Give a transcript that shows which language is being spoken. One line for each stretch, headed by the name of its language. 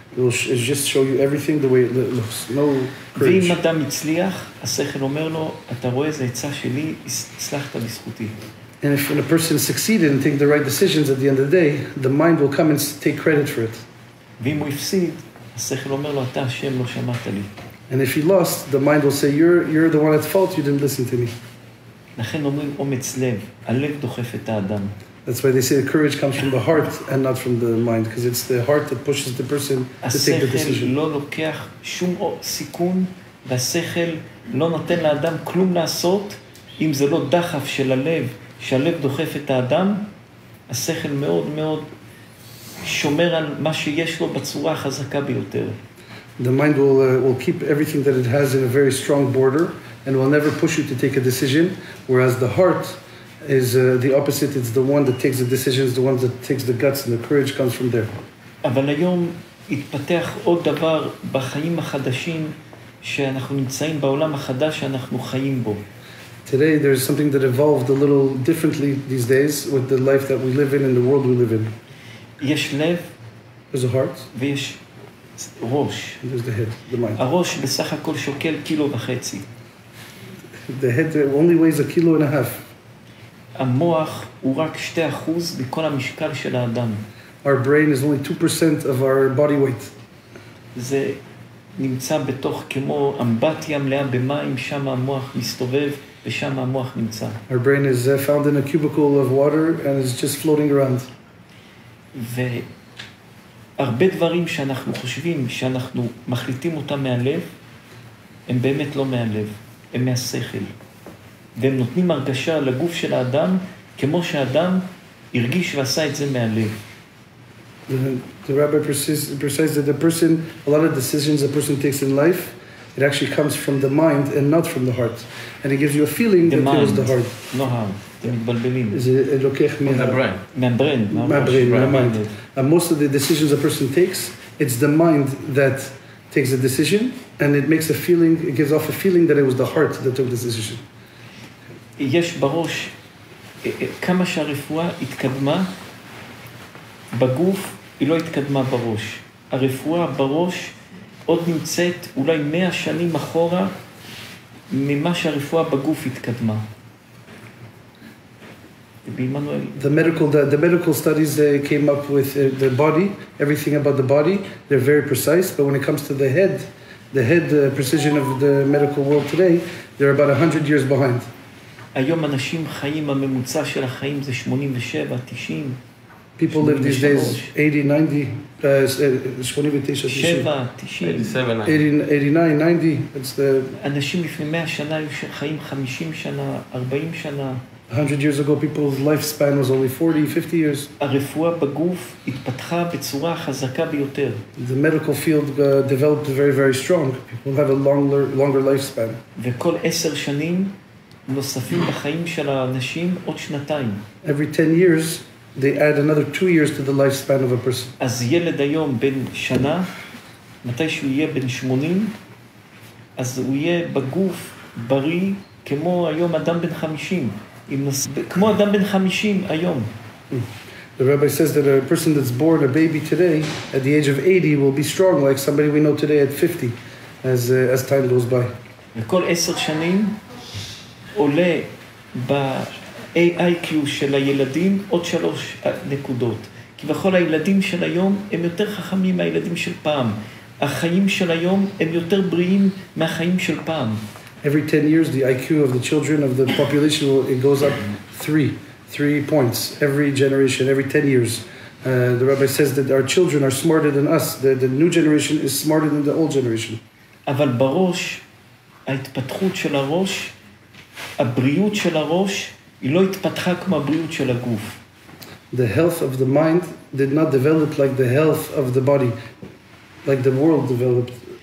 English: It will just show you everything the way it looks. No courage.
Hebrew: ואם אדם הצליח, השכל אומר לו, אתה רואה, זה עצה שלי, הצלחת בזכותי.
English: And if a person succeeded in taking the right decisions at the end of the day, the mind will come and take credit for it.
Hebrew: ואם הוא הפסיד, השכל אומר לו, אתה השם, לא שמעת לי.
English: And if he lost, the mind will say, you're the one at fault, you didn't listen to me.
Hebrew: לכן אומרים אומץ לב, הלב דוחף את האדם.
English: That's why they say the courage comes from the heart and not from the mind, because it's the heart that pushes the person to take the decision.
Hebrew: השכל לא לוקח שום סיכון, והשכל לא נותן לאדם כלום לעשות, אם זה לא דחף של הלב, שהלב דוחף את האדם, השכל מאוד מאוד שומר על מה שיש לו בצורה החזקה ביותר.
English: The mind will keep everything that it has in a very strong border, and will never push you to take a decision, whereas the heart is the opposite. It's the one that takes the decisions, the one that takes the guts, and the courage comes from there.
Hebrew: אבל היום התפתח עוד דבר בחיים החדשים שאנחנו נמצאים בעולם החדש שאנחנו חיים בו.
English: Today there's something that evolved a little differently these days with the life that we live in and the world we live in.
Hebrew: יש לב.
English: There's a heart.
Hebrew: ויש ראש.
English: There's the head, the mind.
Hebrew: הראש בסך הכל שוקל 1.5 קילו.
English: The head only weighs 1.5 kilos.
Hebrew: המוח הוא רק 2% מכל המשקל של האדם.
English: Our brain is only 2% of our body weight.
Hebrew: זה נמצא בתוך כמו אמבטיה מלאה במים, שם המוח מסתובב ושם המוח נמצא.
English: Our brain is found in a cubicle of water and is just floating around.
Hebrew: והרבה דברים שאנחנו חושבים שאנחנו מחליטים אותם מהלב, הם באמת לא מהלב, הם מהשכל. והם נותנים הרגשה לגוף של האדם, כמו שהאדם הרגיש ועשה את זה מהלב.
English: The rabbi precise that a lot of decisions a person takes in life, it actually comes from the mind and not from the heart. And it gives you a feeling that it was the heart.
Hebrew: לא heart, אתם מתבלבלים. זה לוקח מהברן. מהמיינד.
English: And most of the decisions a person takes, it's the mind that takes the decision, and it makes a feeling, it gives off a feeling that it was the heart that took the decision.
Hebrew: יש בראש, כמה שהרפואה התקדמה, בגוף היא לא התקדמה בראש. הרפואה בראש עוד נמצאת אולי 100 שנים אחורה ממה שהרפואה בגוף התקדמה.
English: The medical studies came up with the body, everything about the body, they're very precise, but when it comes to the head precision of the medical world today, they're about 100 years behind.
Hebrew: היום אנשים חיים, הממוצע של החיים זה 87, 90.
English: People live these days 80, 90, 87, 90, 89, 90. It's the
Hebrew: אנשים לפני 100 שנה היו חיים 50 שנה, 40 שנה.
English: 100 years ago, people's lifespan was only 40, 50 years.
Hebrew: הרפואה בגוף התפתחה בצורה חזקה ביותר.
English: The medical field developed very, very strong. People have a longer lifespan.
Hebrew: וכל 10 שנים נוספים בחיים של האנשים עוד 2
English: Every 10 years, they add another 2 years to the lifespan of a person.
Hebrew: אז ילד היום בן שנה, מתי שהוא יהיה בן 80, אז הוא יהיה בגוף בריא כמו היום אדם בן 50. כמו אדם בן 50 היום.
English: The rabbi says that a person that's born a baby today, at the age of 80, will be strong like somebody we know today at 50, as time goes by.
Hebrew: וכל 10 שנים עולה ב-AIQ של הילדים עוד 3 נקודות. כי בכל הילדים של היום הם יותר חכמים מהילדים של פעם. החיים של היום הם יותר בריאים מהחיים של פעם.
English: Every 10 years, the IQ of the children of the population, it goes up 3 points every generation, every 10 years. The rabbi says that our children are smarter than us. The new generation is smarter than the old generation.
Hebrew: אבל בראש, ההתפתחות של הראש, הבריאות של הראש, היא לא התפתחה כמו הבריאות של הגוף.
English: The health of the mind did not develop like the health of the body, like the world developed.